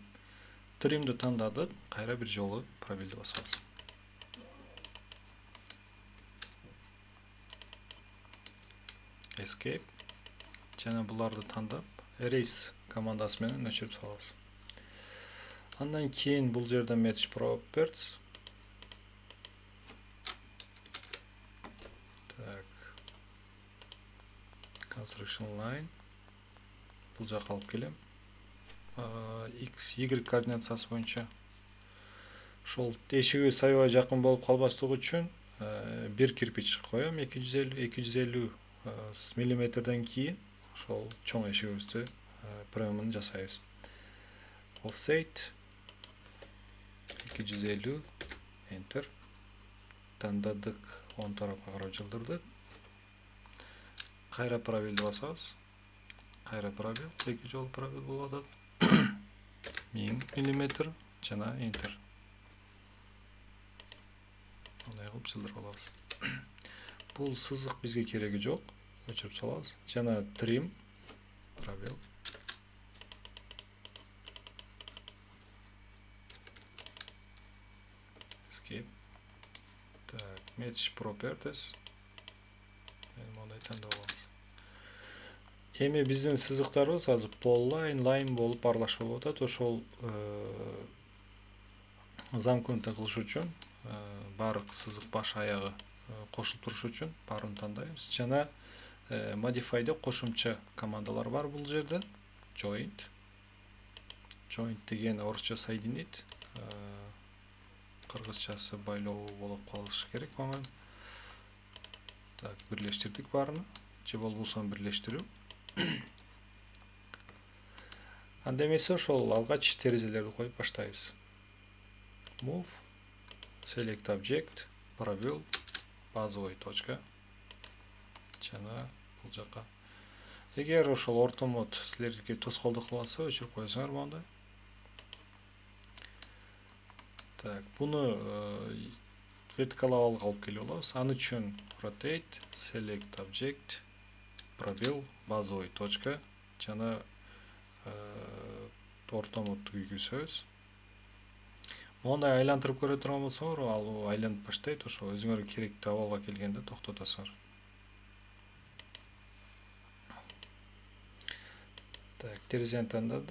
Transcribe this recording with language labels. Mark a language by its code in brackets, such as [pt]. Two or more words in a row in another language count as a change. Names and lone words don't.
[ky] Trimди тандадык, кайра бир жолу пробелди басабыз. Escape жана буларды тандап, erase командасы менен өчүрүп салабыз. Андан кийин бул жерде [en] match properties. [ky] Так. [en] construction line [ky] бул жакка алып келем. X, Y координациясы боюнча ошол эшигибиз аябай жакын болуп калбаслыгы үчүн бир кирпич коем, 250 миллиметрден кийин ошол чоң эшигибизди премиумун жасайбыз. Offset 250 enter тандадык, оң тарапка карап жылдырдык. Кайра пробелди басабыз. Кайра пробел, 2 жолу пробел болуп атат. 1000 мм жана enter. Мындай кылып жылдырып алабыз. Бул сызык бизге кереги жок. Өчүрүп салабыз. Жана trim пробел. Escape. [en] Так, match properties. [ky] Мындай тандап алабыз. Эми биздин сызыктарыбыз азыр [en] polyline, line [ky] болуп аралашып болуп атат. Ошол замкнутый кылыш үчүн баардык сызык баш аягы кошулуп туруш үчүн баарын тандайбыз. Жана modify'да кошумча командалар бар бул жерде. Joint. Joint деген орусча соединить. Кыргызчасы байлоо болуп калышы керек мага. Так, бирлештирдик баарыны. Же болбосо бирлештирүү. Анда эмесе ошол алгач терезелерди коюп баштайбыз. [en] Move, select object, [ru] пробел, базовый точка. [ky] Жана бул жакка. Эгер ошол орто мод силерге тоскоолдук кылбаса, өчүрүп коесуңар мондай. Так, буну vertical абалга алып келип алабыз. Аны үчүн [en] rotate, select object, [ru] пробел, базовый точка, [ky] жана орто модду күйгүзөбүз. Мондай айлантырып көрө турган болсоңор, ал айланып баштайт, ошо өзүңөр керектүү абалга келгенде токтотосуңар. Так, терезени тандадык.